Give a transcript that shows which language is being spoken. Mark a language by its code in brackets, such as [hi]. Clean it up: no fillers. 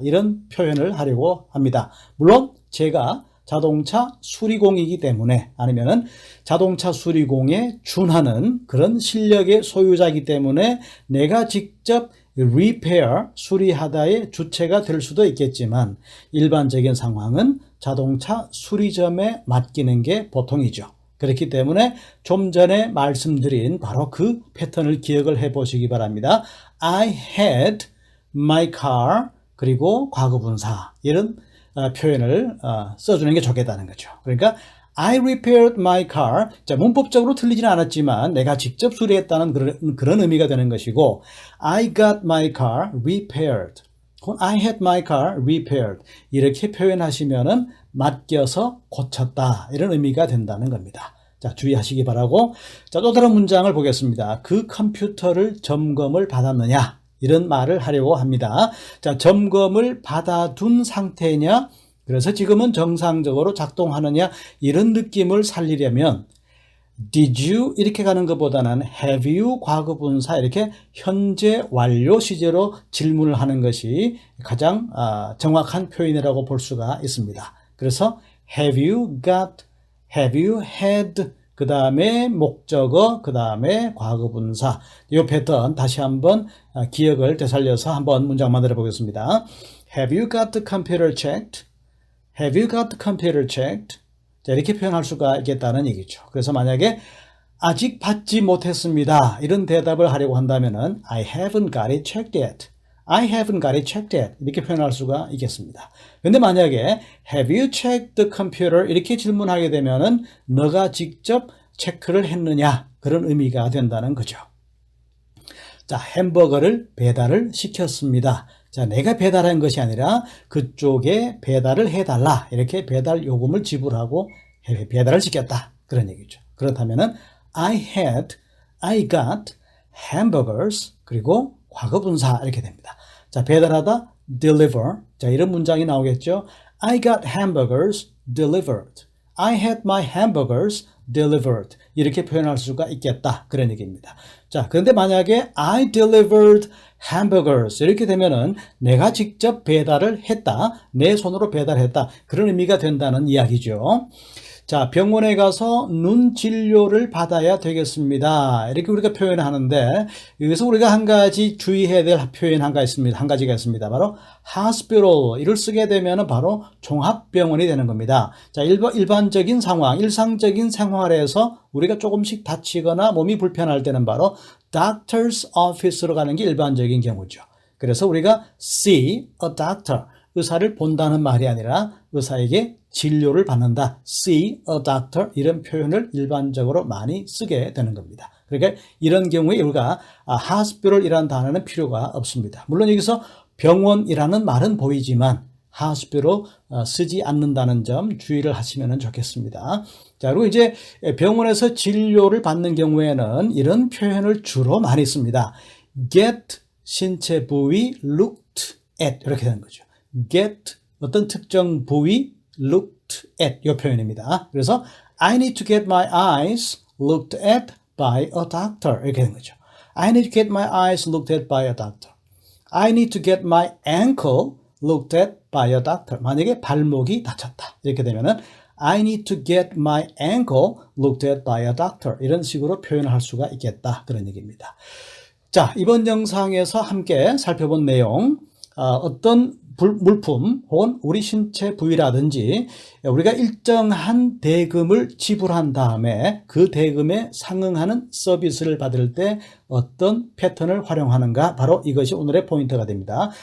[ko] 이런 표현을 하려고 합니다. 물론 제가 자동차 수리공이기 때문에 아니면은 자동차 수리공에 준하는 그런 실력의 소유자이기 때문에 내가 직접 repair, 수리하다의 주체가 될 수도 있겠지만 일반적인 상황은 자동차 수리점에 맡기는 게 보통이죠. 그렇기 때문에 좀 전에 말씀드린 바로 그 패턴을 기억을 해 보시기 바랍니다. [en] I had my car [ko] 그리고 과거분사 이런 표현을 써주는 게 좋겠다는 거죠. 그러니까 [en] I repaired my car. [ko] 자, 문법적으로 틀리지는 않았지만 내가 직접 수리했다는 그런 의미가 되는 것이고 [en] I got my car repaired. I had my car repaired. [ko] 이렇게 표현하시면은 맡겨서 고쳤다. 이런 의미가 된다는 겁니다. 자, 주의하시기 바라고. 자, 또 다른 문장을 보겠습니다. 그 컴퓨터를 점검을 받았느냐? 이런 말을 하려고 합니다. 자, 점검을 받아둔 상태냐? 그래서 지금은 정상적으로 작동하느냐? 이런 느낌을 살리려면 [en] did you [ko] 이렇게 가는 것보다는 [en] have you [ko] 과거분사 이렇게 현재 완료 시제로 질문을 하는 것이 가장 정확한 표현이라고 볼 수가 있습니다. 그래서 [en] have you got, have you had [ko] 그 다음에 목적어, 그 다음에 과거분사. 이 패턴 다시 한번 기억을 되살려서 한번 문장 만들어 보겠습니다. [en] Have you got the computer checked? Have you got the computer checked? [ko] 자, 이렇게 표현할 수가 있겠다는 얘기죠. 그래서 만약에 아직 받지 못했습니다. 이런 대답을 하려고 한다면은 [en] I haven't got it checked yet. I haven't got it checked yet. [ko] 이렇게 표현할 수가 있겠습니다. 근데 만약에 [en] Have you checked the computer? [ko] 이렇게 질문하게 되면은 너가 직접 체크를 했느냐? 그런 의미가 된다는 거죠. 자, 햄버거를 배달을 시켰습니다. 자, 내가 배달한 것이 아니라 그쪽에 배달을 해달라. 이렇게 배달 요금을 지불하고 배달을 시켰다. 그런 얘기죠. 그렇다면은 [en] I got hamburgers [ko] 그리고 과거분사 이렇게 됩니다. 자, 배달하다 deliver. 자, 이런 문장이 나오겠죠. [en] I got hamburgers delivered. I had my hamburgers delivered. [ko] 이렇게 표현할 수가 있겠다. 그런 얘기입니다. 자, 그런데 만약에 [en] I delivered hamburgers [ko] 이렇게 되면은 내가 직접 배달을 했다. 내 손으로 배달했다. 그런 의미가 된다는 이야기죠. 자, 병원에 가서 눈 진료를 받아야 되겠습니다. 이렇게 우리가 표현을 하는데, 여기서 우리가 한 가지 주의해야 될 표현 한 가지가 있습니다. 바로 hospital. 이를 쓰게 되면 바로 종합병원이 되는 겁니다. 자, 일반적인 상황, 일상적인 생활에서 우리가 조금씩 다치거나 몸이 불편할 때는 바로 doctor's office로 가는 게 일반적인 경우죠. 그래서 우리가 [en] see a doctor. [ko] 의사를 본다는 말이 아니라 의사에게 진료를 받는다. [en] See a doctor. [ko] 이런 표현을 일반적으로 많이 쓰게 되는 겁니다. 그러니까 이런 경우에 우리가 hospital이라는 단어는 필요가 없습니다. 물론 여기서 병원이라는 말은 보이지만 hospital 쓰지 않는다는 점 주의를 하시면 좋겠습니다. 자, 그리고 이제 병원에서 진료를 받는 경우에는 이런 표현을 주로 많이 씁니다. Get 신체 부위 looked at 이렇게 되는 거죠. Get 어떤 특정 부위 looked at 이 표현입니다. 그래서 [en] I need to get my eyes looked at by a doctor [ko] 이렇게 되는 거죠. [en] I need to get my eyes looked at by a doctor. I need to get my ankle looked at by a doctor. [ko] 만약에 발목이 다쳤다 이렇게 되면은 [en] I need to get my ankle looked at by a doctor. [ko] 이런 식으로 표현을 할 수가 있겠다 그런 얘기입니다. 자, 이번 영상에서 함께 살펴본 내용 어떤 물품 혹은 우리 신체 부위라든지 우리가 일정한 대금을 지불한 다음에 그 대금에 상응하는 서비스를 받을 때 어떤 패턴을 활용하는가 바로 이것이 오늘의 포인트가 됩니다.